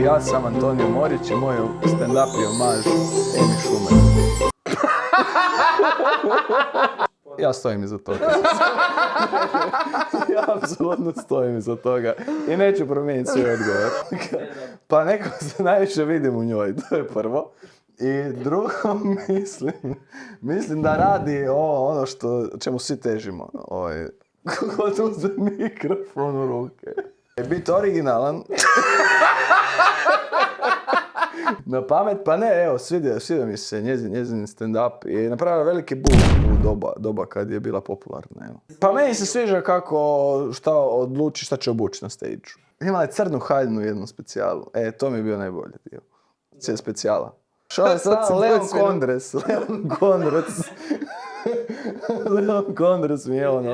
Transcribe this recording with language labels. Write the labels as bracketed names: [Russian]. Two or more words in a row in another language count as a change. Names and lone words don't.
[Croatian] Ja sam Antonio Morić i moj stand-up je omaž Amy Schumer. Ja stojim iza toga. Ja apsolutno stojim iza toga. I neću promijeniti svoj odgovor. Pa nekako se najviše vidim u njoj, to je prvo. I drugo, mislim da radi ono čemu svi težimo. Kako uzme mikrofon u ruke. Biti originalan. Na pamet, pa ne, evo, svidio mi se njezin stand-up i napravila veliki boom u doba kad je bila popularna, evo. Pa meni se sviđa šta odluči šta će obući na stage-u. Imala je crnu haljnu u jednom specijalu. To mi je bio najbolji dio. Cijel specijala. Što je sad Leon Kondres mi je ono.